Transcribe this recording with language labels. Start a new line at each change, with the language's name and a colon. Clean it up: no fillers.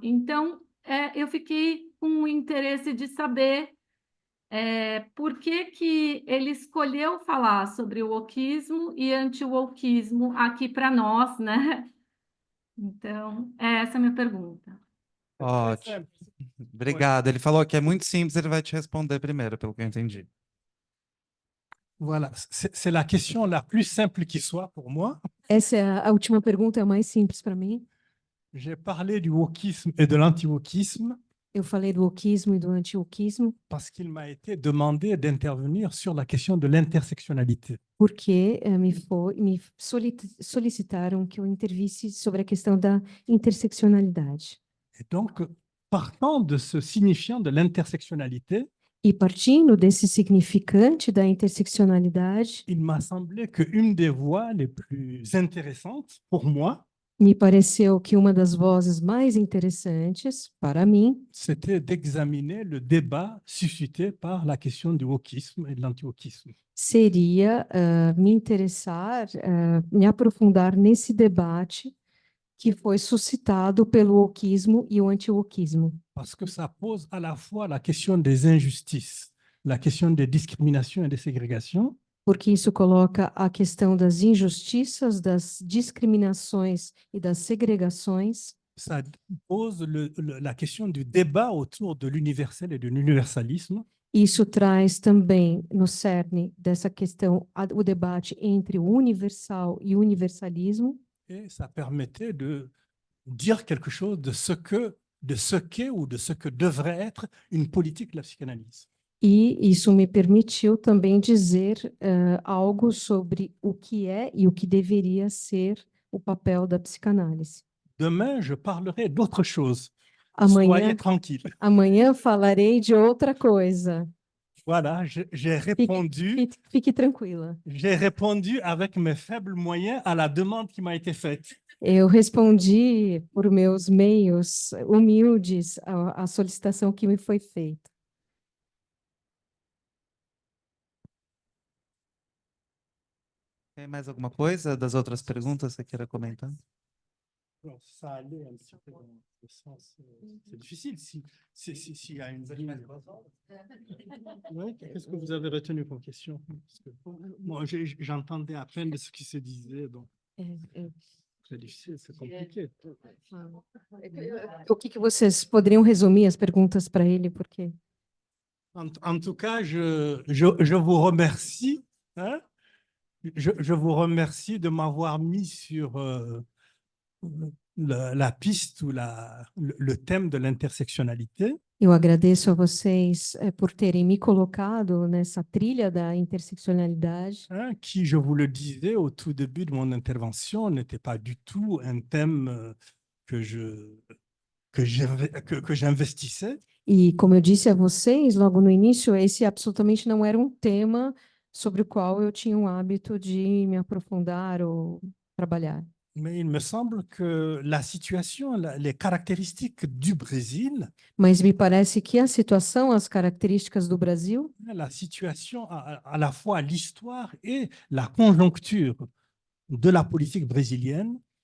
Portuguese: Então, eu fiquei com interesse de saber por que ele escolheu falar sobre o wokismo e anti-wokismo aqui para nós, né? Então, essa é a minha pergunta. Ótimo. Obrigado. Ele falou que é muito simples, ele vai te responder primeiro, pelo que eu entendi.
French: Voilà, c'est la question la plus simple qui soit pour moi.
Portuguese: Essa é a última pergunta, é a mais simples para mim.
French: J'ai parlé du wokisme et de l'anti-wokisme
Portuguese: Eu falei do wokismo e do anti-wokismo
French: parce qu'il m'a été demandé d'intervenir sur la question de l'intersectionnalité.
Portuguese: porque me solicitaram que eu intervisse sobre a questão da interseccionalidade.
French: Et donc, partant de ce signifiant de l'intersectionnalité,
Portuguese: E partindo desse significante da interseccionalidade,
French: il m'a semblé qu'une des voies les plus intéressantes pour moi,
Portuguese: me pareceu que uma das vozes mais interessantes para mim
French: c'était d'examiner le débat suscité par la question du wokisme et de l'anti-wokisme.
Portuguese: seria me interessar, me aprofundar nesse debate que foi suscitado pelo wokismo e o anti-wokismo.
French: Parce que ça pose à la fois la question des injustices, la question des discriminations et des ségrégations,
Portuguese: Porque isso coloca a questão das injustiças, das discriminações e das segregações.
French: ça pose la question du débat autour de l'universel et de l'universalisme.
Portuguese: Isso traz também no cerne dessa questão o debate entre o universal e o universalismo,
French: et ça permettait de dire quelque chose de ce qu'est ou de ce que devrait être une politique de la psychanalyse.
Portuguese: e isso me permitiu também dizer algo sobre o que é e o que deveria ser o papel da psicanálise.
French: Demain, je parlerai d'autre chose.
Portuguese: Amanhã,
French: Soyez tranquille.
Portuguese: amanhã falarei de outra coisa.
French: Voilà, j'ai répondu,
Portuguese: Fique tranquila.
French: j'ai répondu avec mes faibles moyens à la demande qui m'a été faite.
Portuguese: Eu respondi por meus meios humildes à solicitação que me foi feita. Tem mais alguma coisa das outras perguntas que você queira comentar?
French: Alors, ça allait un petit peu dans le sens. C'est difficile s'il y a une. Ouais, qu'est-ce que vous avez retenu comme question? Parce que, moi, j'entendais à peine de ce qui se disait, donc c'est difficile, c'est compliqué.
Portuguese: O que vocês poderiam resumir as perguntas para ele, porque
French: En tout cas, je vous remercie. Hein? Je vous remercie de m'avoir mis sur la piste ou le thème de l'intersectionnalité.
Portuguese: eu agradeço a vocês por terem me colocado nessa trilha da interseccionalidade,
French: Hein, qui, je vous le disais au tout début de mon intervention, n'était pas du tout un thème que j'investissais.
Portuguese: e como eu disse a vocês logo no início, esse absolutamente não era um tema sobre o qual eu tinha um hábito de me aprofundar ou trabalhar.
French: Mais il me semble que la situation, les caractéristiques du Brésil,
Portuguese: Mas me parece que a situação, as características do Brasil,
French: la situation, à la fois l'histoire et la conjoncture de la politique brésilienne,